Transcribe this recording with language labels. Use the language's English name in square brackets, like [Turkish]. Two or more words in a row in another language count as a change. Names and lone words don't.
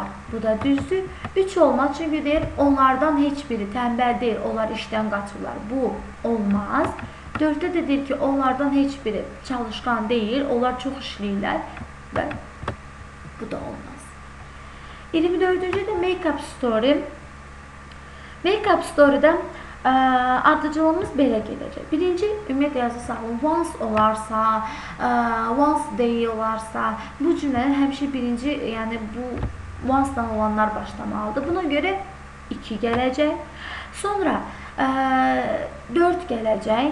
[Azerbaijani] Bu da düzdür. 3 olmaz. Çünki deyir, onlardan heç biri tənbəl deyil. Onlar işdən qaçırlar. Bu olmaz. 4-də də deyir ki, onlardan heç biri çalışqan deyil. Onlar çox işləyirlər. Və bu da olmaz. 24-cü də [English] make-up story. Make-up story-də [Azerbaijani] ardıcılığımız belə gedəcək. Birinci, ümumiyyətlə yazı sağlam. Once olarsa, once deyil olarsa, bu cümlənin həmişə birinci, yəni bu once-dan olanlar başlamalıdır. Buna görə 2 gələcək. Sonra 4 gələcək.